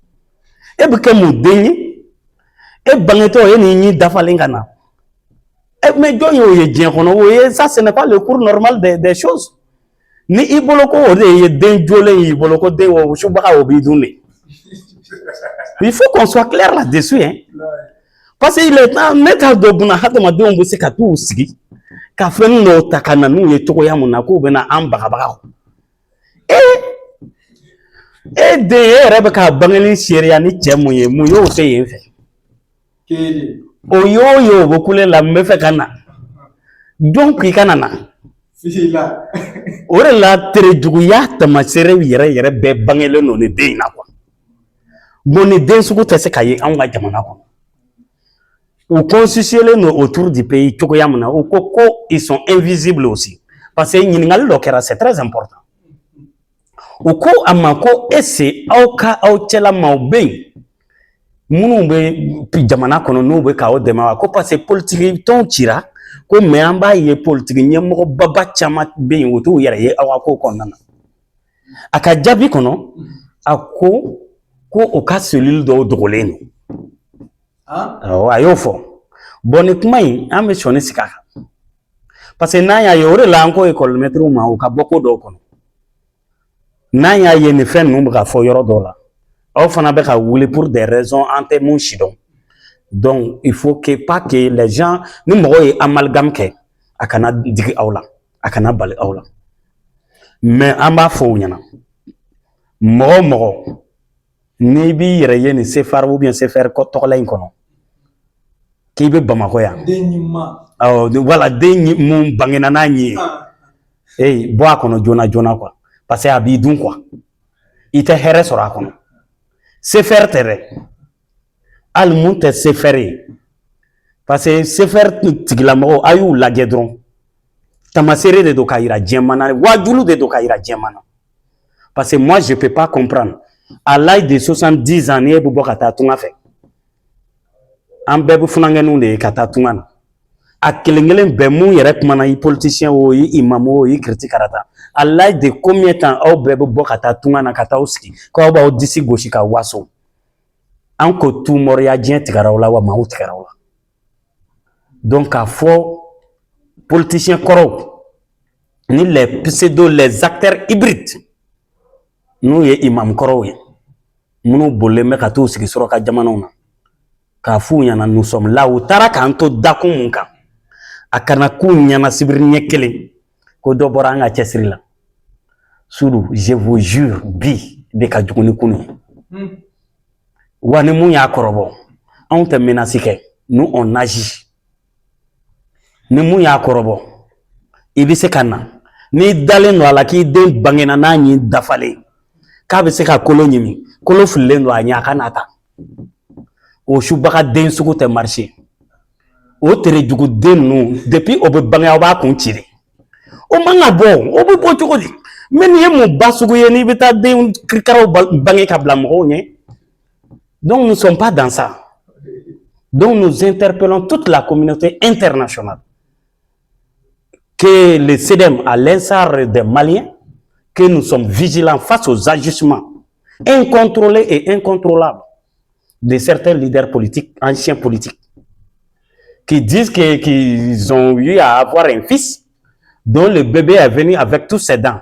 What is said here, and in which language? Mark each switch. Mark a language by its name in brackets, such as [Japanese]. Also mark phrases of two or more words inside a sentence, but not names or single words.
[Bambara] e bɛ kɛ mun den ye e bangetɔ e n'i ɲi dafalen ka na mais jɔn ye o ye diɲɛ kɔnɔ o ye [French] ça ce n'est pas le cours normal des choses [Bambara] ni i bolo ko o de ye den jolen y'i bolo ko den o subaga o b'i dun de. [French] Il faut qu'on soit clair là-dessus hein. Parce qu'il est temps [Bambara] ne t'a dɔn buna hadamadenw bɛ se ka t'u sigi ka fɛn dɔw ta ka na n'u ye cogoya mun na k'u bɛna an bagabaga e den e yɛrɛ bɛ k'a bangeli seereya ni cɛ mun ye mun y'o tɛ yen fɛ o y'o ye o bɛ kule la n bɛ fɛ ka na donc i kana na o de la terejuguya tamaseere yɛrɛ bɛɛ bangelen don ni den in na quoi. Bon ni den sugu tɛ se ka ye anw ka jamana kɔnɔ u constitutionnel no [French] autour du pays [Bambara] cogoya mun na u ko ko [French] ils sont invisibles aussi parce que [Bambara] ɲininkali dɔ kɛra [French] c'est très important [Bambara] u ko a ma ko est-ce aw cɛla maaw bɛ yen minnu bɛ jamana kɔnɔ n'u bɛ k'aw dɛmɛ wa ko [French] parce que [Bambara] politique tɔnw cira ko mais an b'a ye politique ɲɛmɔgɔbaba caman bɛ yen o t'u yɛrɛ ye aw ka ko kɔnɔna na a ka jaabi kɔnɔ a ko o ka cellule dɔw dogolen don. A y'o fɔ bon ni kuma in an bɛ sɔnni sigi a kan [French] parce que [Bambara] n'an y'a ye o de la an ko école maître ma u ka bɔ ko dɔw kɔnɔ n'an y'a ye nin fɛn ninnu bɛ ka fɔ yɔrɔ dɔw la aw fana bɛ ka wuli [French] pour des raisons [Bambara] an tɛ mun si dɔn [French] donc il faut que pas que les gens [Bambara] ni mɔgɔ ye amalgame kɛ a kana digi aw la a kana bali aw la mais an b'a fɔ u ɲɛna mɔgɔ o mɔgɔ n'i b'i yɛrɛ ye nin CFR [French] ou bien [Bambara] CFR tɔgɔla in kɔnɔ k'i bɛ Bamakɔ yan voilà den mun bangena n'a ɲi ye bɔ a kɔnɔ joona joona quoi [French] parce que [Bambara] a b'i dun quoi i tɛ hɛrɛ sɔrɔ a kɔnɔ CFR tɛ dɛ hali mun tɛ CFR ye [French] parce que [Bambara] CFR tigilamɔgɔw a y'u lajɛ dɔrɔn tamaseere de don k'a yira diɲɛma na wajulu de don k'a yira diɲɛma na [French] parce que moi je peux pas comprendre à l'âge de 70 ans [Bambara] ni e bɛ bɔ ka taa tunga fɛ an bɛɛ bɛ funankɛninw de ye ka taa tunga na a kelen kelen bɛɛ mun yɛrɛ kumana i politicien o i imam o i chrétien karata [French] à l'âge de combien de temps [Bambara] aw bɛɛ bɛ bɔ ka taa tunga na ka taa aw sigi k'aw b'aw disi gosi ka waso an ko tumɔriya diɲɛ tigɛra aw la wa maaw tigɛra aw la donc k'a fɔ politicien kɔrɔw ni [French] les acteurs hybrides [Bambara] n'u ye imam kɔrɔw ye minnu bolilen bɛ ka t'u sigi sɔrɔ ka jamanaw na k'a f'u ɲɛna [French] nous sommes là [Bambara] u taara k'an to dakun mun kan a kana k'u ɲɛna sibiri ɲɛ kelen ko dɔ bɔra an ka cɛsiri la Soudou, [French] je vous jure, [Bambara] bi de ka juguni kunu. Wa ni mun y'a kɔrɔbɔ, anw tɛ menace kɛ, [French] nous on agit. [Bambara] Ni mun y'a kɔrɔbɔ, i bɛ se ka na. N'i dalen don a la k'i den bangena n'a ɲi dafalen, k'a bɛ se ka kolo ɲimi, kolo fililen don a ɲɛ a ka n'a ta. O subaga den sugu tɛ marcher. O terejugu den ninnu depuis o bɛ bange aw b'a kun ci de. O man ka bɔ, o bɛ bɔ cogo di? Mais nin ye mun ba sugu ye n'i bɛ taa den kirikaraw bange ka bila mɔgɔw ɲɛ? [French] Donc nous ne sommes pas dans ça. Donc nous interpellons toute la communauté internationale. Que le CEDEM, à l'instar des Maliens, que nous sommes vigilants face aux agissements incontrôlés et incontrôlables de certains leaders politiques, anciens politiques, qui disent qu'ils ont eu à avoir un fils dont le bébé est venu avec tous ses dents.